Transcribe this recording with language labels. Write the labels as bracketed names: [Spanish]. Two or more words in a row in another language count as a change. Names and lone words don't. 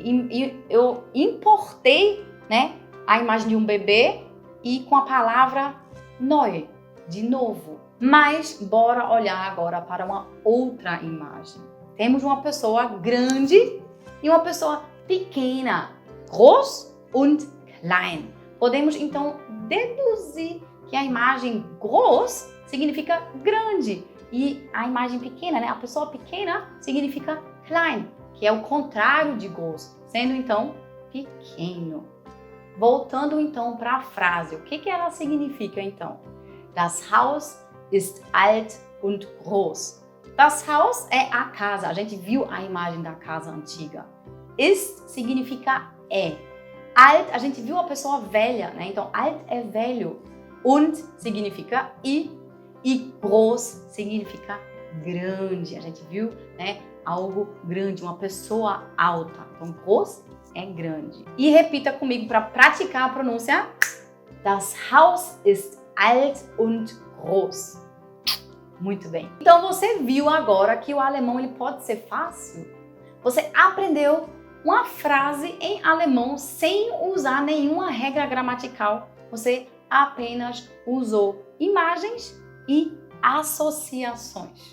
[Portuguese] E eu importei, né, a imagem de um bebê e com a palavra neu, de novo. Mas bora olhar agora para uma outra imagem. Temos uma pessoa grande e uma pessoa pequena. [German] Groß und klein. [Portuguese] Podemos então deduzir que a imagem groß significa grande e a imagem pequena, né? A pessoa pequena significa klein, que é o contrário de groß, sendo então pequeno. Voltando então para a frase, o que ela significa então? [German] Das Haus ist alt und groß. Das Haus [Portuguese] é a casa. A gente viu a imagem da casa antiga. Ist significa é. Alt, a gente viu a pessoa velha, né? Então, alt é velho. Und significa e groß significa grande. A gente viu, né? Algo grande, uma pessoa alta. Então, groß é grande. E repita comigo para praticar a pronúncia. [German] Das Haus ist alt und groß. [Portuguese] Muito bem. Então você viu agora que o alemão ele pode ser fácil? Você aprendeu uma frase em alemão sem usar nenhuma regra gramatical. Você apenas usou imagens e associações.